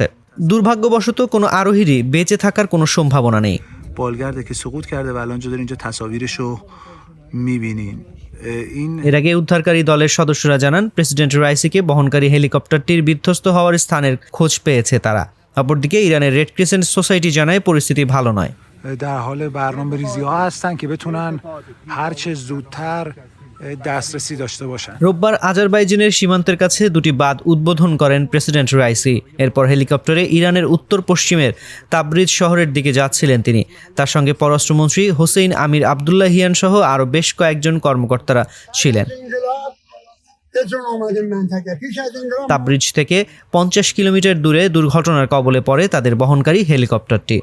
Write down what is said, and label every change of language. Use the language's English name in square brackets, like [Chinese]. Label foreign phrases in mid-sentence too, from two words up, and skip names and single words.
[Bangla] দুর্ভাগ্যবশত কোনো আরোহীরই বেঁচে থাকার কোনো সম্ভাবনা নেই। এর আগে উদ্ধারকারী দলের সদস্যরা জানান, প্রেসিডেন্ট রাইসিকে বহনকারী হেলিকপ্টারটির বিধ্বস্ত হওয়ার স্থানের খোঁজ পেয়েছে তারা। অপরদিকে ইরানের রেড ক্রিসেন্ট সোসাইটি জানায় পরিস্থিতি ভালো নয়। [Persian] در حال برنامه‌ریزی‌ها هستن که بتونن هر چه زودتر دسترسی داشته باشن। [Bangla] রোববার আজারবাইজানের সীমান্তের কাছে দুটি বাঁধ উদ্বোধন করেন প্রেসিডেন্ট রাইসি। এরপর হেলিকপ্টারে ইরানের উত্তর পশ্চিমের তাবরিজ শহরের দিকে যাচ্ছিলেন তিনি। তার সঙ্গে পররাষ্ট্রমন্ত্রী হুসেইন আমির আবদুল্লাহিয়ান সহ আরও বেশ কয়েকজন কর্মকর্তারা ছিলেন। তাবরিজ থেকে 50 কিলোমিটার দূরে দুর্ঘটনার কবলে পড়ে তাদের বহনকারী হেলিকপ্টারটি।